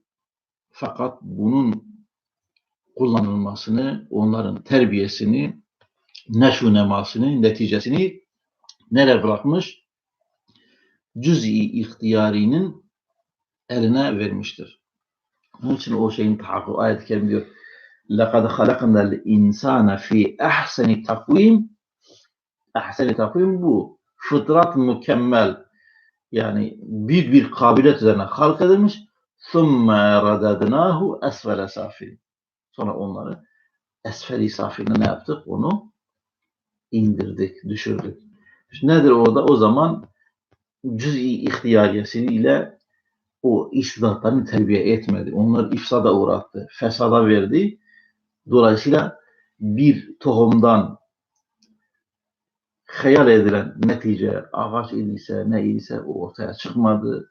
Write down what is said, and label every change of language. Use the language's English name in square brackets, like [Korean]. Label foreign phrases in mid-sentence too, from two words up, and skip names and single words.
[Turkish] Fakat bunun kullanılmasını, onların terbiyesini, neşu nemasını, neticesini nereye bırakmış? Cüz-i ihtiyarinin eline vermiştir. Onun için o şeyin tahakkuk, ayet-i kerime diyor [Arabic] لَقَدْ خَلَقْنَا الْاِنْسَانَ فِي اَحْسَنِ تَقْوِيمٍ. [Turkish] Ahsen-i takvim bu. Fıtrat mükemmel. Yani büyük bir kabiliyet üzerine halk edilmiş. [Arabic] ثُمَّ رَدَدْنَاهُ أَسْفَلَ سَافِلٍ. [Turkish] Sonra onları esfel-i safiline ne yaptık? Onu indirdik, düşürdük. İşte nedir o da? O zaman cüz-i ihtiyariyesiyle o istidatlarını terbiye etmedi. Onları ifsada uğrattı, fesada verdi. Dolayısıyla bir tohumdan hayal edilen netice ağaç idiyse, ne idiyse o ortaya çıkmadı.